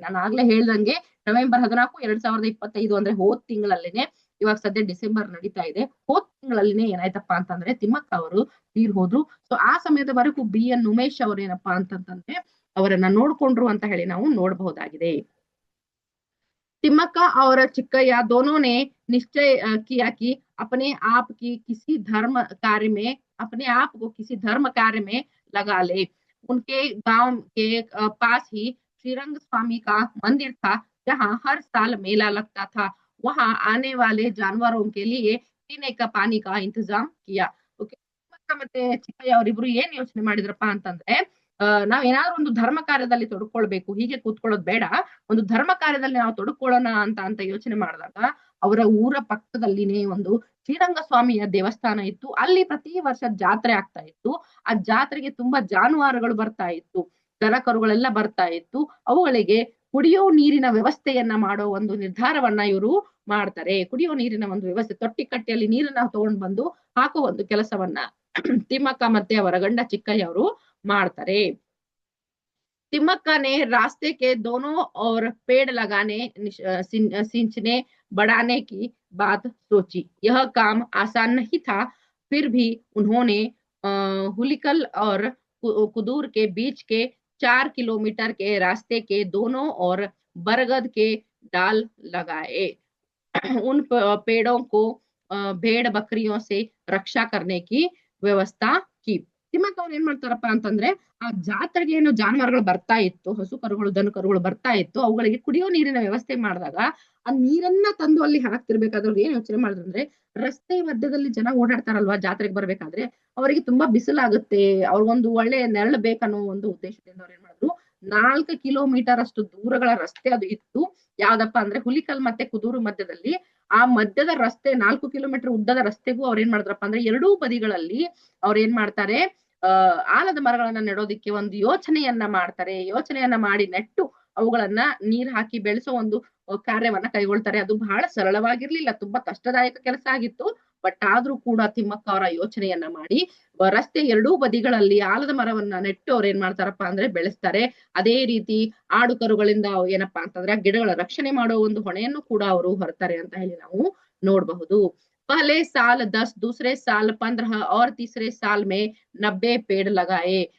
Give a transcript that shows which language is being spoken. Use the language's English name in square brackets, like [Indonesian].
[Kannada] ನಾನು ಆಗ್ಲೇ ಹೇಳ್ದಂಗೆ ನವೆಂಬರ್ 14, 2025 ಅಂದ್ರೆ ಹೋದ್ ತಿಂಗಳಲ್ಲೇನೆ, ಇವಾಗ ಸದ್ಯ ಡಿಸೆಂಬರ್ ನಡೀತಾ ಇದೆ, ಹೋದ್ ತಿಂಗಳಲ್ಲಿನೇ ಏನಾಯ್ತಪ್ಪ ಅಂತಂದ್ರೆ ತಿಮ್ಮಕ್ಕ ಅವರು ತೀರ್ ಹೋದ್ರು. ಸೊ ಆ ಸಮಯದವರೆಗೂ BN ಉಮೇಶ್ ಅವ್ರು ಏನಪ್ಪಾ ಅಂತಂತಂದ್ರೆ ಅವರನ್ನ ನೋಡ್ಕೊಂಡ್ರು ಅಂತ ಹೇಳಿ ನಾವು ನೋಡಬಹುದಾಗಿದೆ. [Hindi] तिम्मक्का और चिक्कैया दोनों ने निश्चय किया कि अपने आप को किसी धर्म कार्य में लगा ले। उनके गांव के पास ही श्रीरंग स्वामी का मंदिर था, जहां हर साल मेला लगता था। वहां आने वाले जानवरों के लिए पीने का पानी का इंतजाम किया। [English] Okay. [Kannada] ತಿಮ್ಮಕ್ಕ ಮತ್ತೆ ಚಿಕ್ಕಯ್ಯ ಅವರಿಬ್ರು ಏನ್ ಯೋಚನೆ ಮಾಡಿದ್ರಪ್ಪ ಅಂತಂದ್ರೆ, ನಾವ್ ಏನಾದ್ರೂ ಒಂದು ಧರ್ಮ ಕಾರ್ಯದಲ್ಲಿ ತೊಡ್ಕೊಳ್ಬೇಕು, ಹೀಗೆ ಕೂತ್ಕೊಳ್ಳೋದು ಬೇಡ, ಒಂದು ಧರ್ಮ ಕಾರ್ಯದಲ್ಲಿ ನಾವು ತೊಡ್ಕೊಳ್ಳೋಣ ಅಂತ ಯೋಚನೆ ಮಾಡಿದಾಗ ಅವರ ಊರ ಪಕ್ಕದಲ್ಲಿನೇ ಒಂದು ಶ್ರೀರಂಗ ಸ್ವಾಮಿಯ ದೇವಸ್ಥಾನ ಇತ್ತು. ಅಲ್ಲಿ ಪ್ರತಿ ವರ್ಷ ಜಾತ್ರೆ ಆಗ್ತಾ ಇತ್ತು. ಆ ಜಾತ್ರೆಗೆ ತುಂಬಾ ಜಾನುವಾರುಗಳು ಬರ್ತಾ ಇತ್ತು, ದನ ಕರುಗಳೆಲ್ಲ ಬರ್ತಾ ಇತ್ತು. ಅವುಗಳಿಗೆ ಕುಡಿಯೋ ನೀರಿನ ವ್ಯವಸ್ಥೆಯನ್ನ ಮಾಡೋ ಒಂದು ನಿರ್ಧಾರವನ್ನ ಇವರು ಮಾಡ್ತಾರೆ. ಕುಡಿಯೋ ನೀರಿನ ಒಂದು ವ್ಯವಸ್ಥೆ, ತೊಟ್ಟಿ ಕಟ್ಟೆಯಲ್ಲಿ ನೀರನ್ನ ತಗೊಂಡ್ ಬಂದು ಹಾಕೋ ಒಂದು ಕೆಲಸವನ್ನ ತಿಮ್ಮಕ್ಕ ಮತ್ತೆ ಅವರ ಗಂಡ ಚಿಕ್ಕಯ್ಯ ಅವರು ಮಾಡ್ತಾರೆ. [Hindi] तिम्मक्का ने रास्ते के दोनों ओर पेड़ लगाने, सिंचने, बढ़ाने की बात सोची। यह काम आसान नहीं था, फिर भी उन्होंने हुलिकल और कुदूर के बीच के 4 किलोमीटर के रास्ते के दोनों ओर बरगद के डाल लगाए। उन पेड़ों को भेड़ बकरियों से रक्षा करने की व्यवस्था की। [Kannada] ತಿಮ್ಮಕ್ಕ ಅವ್ರು ಏನ್ ಮಾಡ್ತಾರಪ್ಪ ಅಂತಂದ್ರೆ, ಆ ಜಾತ್ರೆಗೆ ಏನು ಜಾನುವಾರುಗಳು ಬರ್ತಾ ಇತ್ತು, ಹಸು ಕರುಗಳು ದನ ಕರುಗಳು ಬರ್ತಾ ಇತ್ತು, ಅವುಗಳಿಗೆ ಕುಡಿಯೋ ನೀರಿನ ವ್ಯವಸ್ಥೆ ಮಾಡಿದಾಗ ಆ ನೀರನ್ನ ತಂದು ಅಲ್ಲಿ ಹಾಕ್ತಿರ್ಬೇಕಾದ್ರೆ ಏನ್ ಯೋಚನೆ ಮಾಡಿದ್ರೆ, ರಸ್ತೆ ಮಧ್ಯದಲ್ಲಿ ಜನ ಓಡಾಡ್ತಾರಲ್ವಾ ಜಾತ್ರೆಗೆ ಬರ್ಬೇಕಾದ್ರೆ, ಅವರಿಗೆ ತುಂಬಾ ಬಿಸಿಲಾಗುತ್ತೆ, ಅವ್ರಿಗೊಂದು ಒಳ್ಳೆ ನೆರಳು ಬೇಕನ್ನೋ ಒಂದು ಉದ್ದೇಶದಿಂದ ಅವ್ರು ಏನ್ ಮಾಡಿದ್ರು, 4 ಕಿಲೋಮೀಟರ್ ಅಷ್ಟು ದೂರಗಳ ರಸ್ತೆ ಅದು ಇತ್ತು. ಯಾವ್ದಪ್ಪ ಅಂದ್ರೆ ಹುಲಿಕಲ್ ಮತ್ತೆ ಕುದೂರು ಮಧ್ಯದಲ್ಲಿ. ಆ ಮಧ್ಯದ ರಸ್ತೆ 4 ಕಿಲೋಮೀಟರ್ ಉದ್ದದ ರಸ್ತೆಗೂ ಅವ್ರ ಏನ್ ಮಾಡಿದ್ರಪ್ಪ ಅಂದ್ರೆ ಎರಡೂ ಬದಿಗಳಲ್ಲಿ ಅವ್ರ ಏನ್ ಮಾಡ್ತಾರೆ, ಆಲದ ಮರಗಳನ್ನ ನೆಡೋದಿಕ್ಕೆ ಒಂದು ಯೋಚನೆಯನ್ನ ಮಾಡಿ ನೆಟ್ಟು ಅವುಗಳನ್ನ ನೀರ್ ಹಾಕಿ ಬೆಳೆಸೋ ಒಂದು ಕಾರ್ಯವನ್ನ ಕೈಗೊಳ್ತಾರೆ. ಅದು ಬಹಳ ಸರಳವಾಗಿರ್ಲಿಲ್ಲ, ತುಂಬಾ ಕಷ್ಟದಾಯಕ ಕೆಲಸ ಆಗಿತ್ತು. ಬಟ್ ಆದ್ರೂ ಕೂಡ ತಿಮ್ಮಕ್ಕ ಅವರ ಯೋಚನೆಯನ್ನ ಮಾಡಿ ರಸ್ತೆ ಎರಡೂ ಬದಿಗಳಲ್ಲಿ ಆಲದ ಮರವನ್ನ ನೆಟ್ಟು ಅವ್ರು ಏನ್ ಮಾಡ್ತಾರಪ್ಪ ಅಂದ್ರೆ ಬೆಳೆಸ್ತಾರೆ. ಅದೇ ರೀತಿ ಆಡು ಕರುಗಳಿಂದ ಏನಪ್ಪಾ ಅಂತಂದ್ರೆ ಗಿಡಗಳ ರಕ್ಷಣೆ ಮಾಡೋ ಒಂದು ಹೊಣೆಯನ್ನು ಕೂಡ ಅವರು ಹೊರತಾರೆ ಅಂತ ಹೇಳಿ ನಾವು ನೋಡಬಹುದು. [Hindi] पहले साल 10, दूसरे साल 15 और तीसरे साल में 90 पेड़ लगाए।